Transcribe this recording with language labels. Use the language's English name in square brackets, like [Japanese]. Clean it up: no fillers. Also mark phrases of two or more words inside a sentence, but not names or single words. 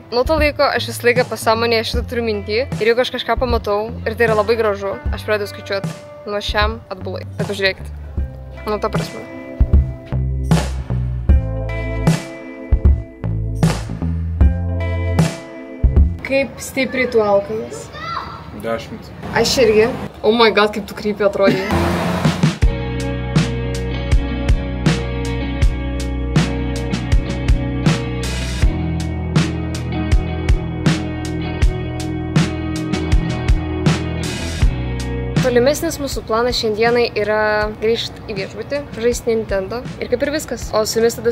[Lithuanian] Nuo to laiko aš visą laiką pasąmonėje šitą turiu mintį ir jeigu aš kažką pamatau ir tai yra labai gražu, aš pradedu skaičiuoti nuo šiam atbulai. Bet pažiūrėkit, nuo to prasme. Kaip stipriai tu alkanas? 10. Aš irgi. [English] Oh my god, [Lithuanian] kaip tu krypį atrodai. Tolimesnis mūsų planas šiandienai yra grįžti į viešbutį, žaisti Nintendo ir kaip ir viskas.